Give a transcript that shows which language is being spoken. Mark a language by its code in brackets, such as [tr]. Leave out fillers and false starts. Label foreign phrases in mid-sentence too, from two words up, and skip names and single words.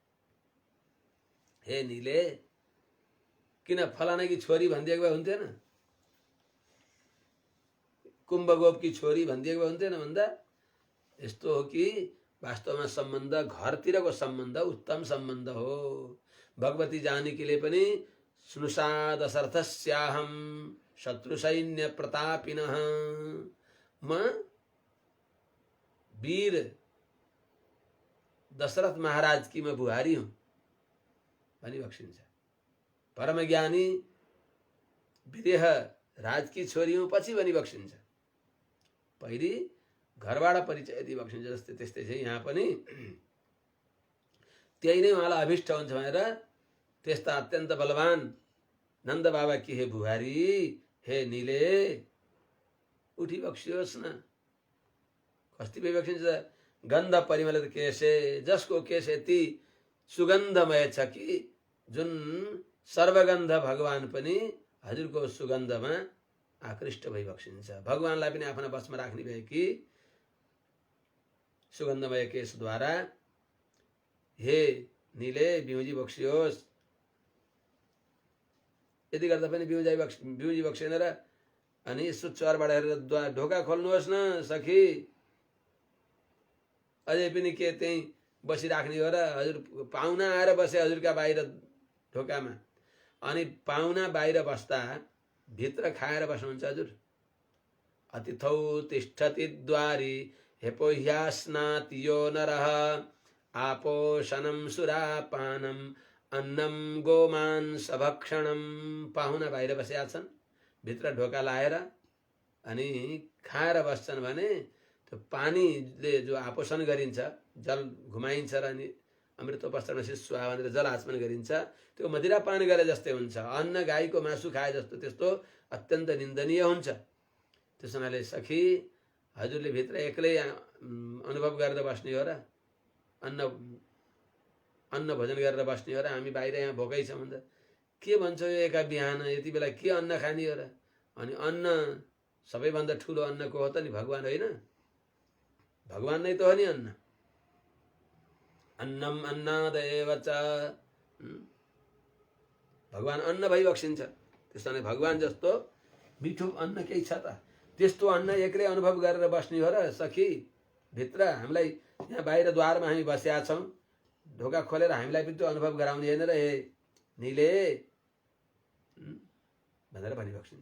[ne] हे नीले, किन फलाना की छोरी भनिदिएको भए हुन्थेन, कुम्भगोप की छोरी भनिदिएको भए हुन्थेन भन्दा यस्तो हो कि वास्तवमा सम्बन्ध घरतिरको सम्बन्ध उत्तम सम्बन्ध हो। भगवती जानकीले पनि [sa] स्नुषा दशरथस्याहं शत्रु सैन्य प्रतापिनः, [ne] म वीर दशरथ महाराज की म बुहारी हूँ भनिबक्सिन्छ। परम ज्ञानी विदेह राज की छोरी हूँ पछि भनिबक्सिन्छ। पहिले घरबाट परिचय दिइबक्सिन्छ। जस्तै त्यस्तै चाहिँ यहाँ पनि त्यही नै उहाँलाई अभिष्ट हुन्छ भनेर त्यस्ता अत्यन्त बलवान नन्द बाबा कि हे बुहारी, हे नीले उठिबक्सियोस् न। कस्ति भइबक्सिन्छ? [sa] गन्ध परिमलित केशे, [ne] जसको केश यति सुगन्धमय छ कि जुन सर्वगन्ध भगवान पनि हजुरको सुगन्धमा आकृष्ट भइबक्सिन्छ। भगवानलाई पनि आफ्ना बसमा राख्ने भए कि सुगन्धमय केशद्वारा हे नीले बिउजी बक्सियोस्। यति गर्दा पनि बिउजी बक्सेन र अनि यसो चरबाट हेरेर ढोका खोल्नुहोस् न सखी, अझै पनि के त्यही बसिराख्ने हो र? हजुर पाहुना आएर बसे हजुरका बाहिर ढोकामा, अनि पाहुना बाहिर बस्दा भित्र खाएर बस्नुहुन्छ हजुर। [sa] अतिथौ तिष्ठति द्वारी हेपोह्यास्नाति यो नरः, आपोषणं सुरापानं अन्नं गोमांस भक्षणं। [ne] पाहुना बाहिर बसेका छन्, भित्र ढोका लाएर अनि खाएर बस्छन् भने त्यो पानीले जो आपोषण गरिन्छ, जल घुमाइन्छ र अनि अमृतोपस्त्रमा शिशुवा भनेर जल आचमन गरिन्छ, त्यो मदिरा पान गरे जस्तै हुन्छ। अन्न गाईको मासु खाए जस्तो त्यस्तो अत्यन्त निन्दनीय हुन्छ। त्यस हुनाले सखी हजुरले भित्र एक्लै अनुभव गरेर बस्ने हो र? अन्न भोजन गरेर बस्ने हो र? हामी बाहिर यहाँ भोकै छौँ भन्दा के भन्छ यो एका बिहान यति बेला के अन्न खाने हो र? अनि अन्न सबैभन्दा ठुलो अन्न को हो त नि? भगवान होइन? भगवान नै त हो नि अन्न। [sa] अन्नम अन्नादेव च, [ne] भगवान अन्न भइबक्सिन्छ। त्यस कारणले भगवान जस्तो मिठो अन्न केही छ त? त्यस्तो अन्न एक्लै अनुभव गरेर बस्ने हो र सखी? भित्र हामीलाई यहाँ बाहिर द्वारमा हामी बसेका छौँ, ढोका खोलेर हामीलाई पनि त्यो अनुभव गराउने होइन र हे नीले भनेर भनिबक्सिन्छ।